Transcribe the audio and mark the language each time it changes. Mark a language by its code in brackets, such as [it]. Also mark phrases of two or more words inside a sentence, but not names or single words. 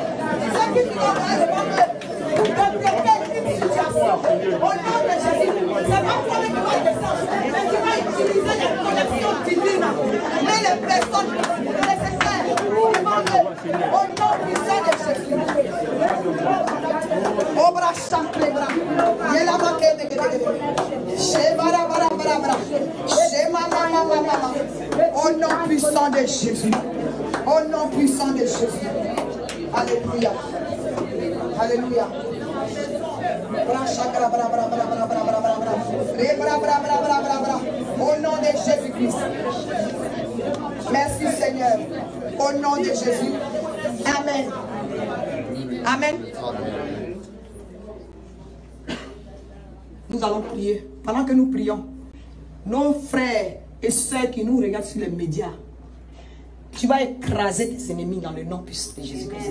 [fr] Tu sais qui tu vas envoyer devant eux pour débloquer une situation. Au nom de Jésus, c'est pas toi qui vas descendre, mais tu vas utiliser les connexions divines. Mais les personnes nécessaires devant eux. Au nom puissant de Jésus. Obra chaque bras. Yela makete kete. Shebara bara bara bara. Shema mama mama. Au nom puissant de Jésus. Au nom puissant de Jésus. Alléluia. Alléluia. Bra chakra bra bra bra bra bra bra bra bra. Re bra bra bra bra bra bra. Au nom de Jésus-Christ. Merci Seigneur. Au nom de Jésus. Amen. Amen. Nous allons prier. Pendant que nous prions, nos frères et sœurs qui nous regardent sur les médias, tu vas écraser tes ennemis dans le nom puissant de Jésus-Christ.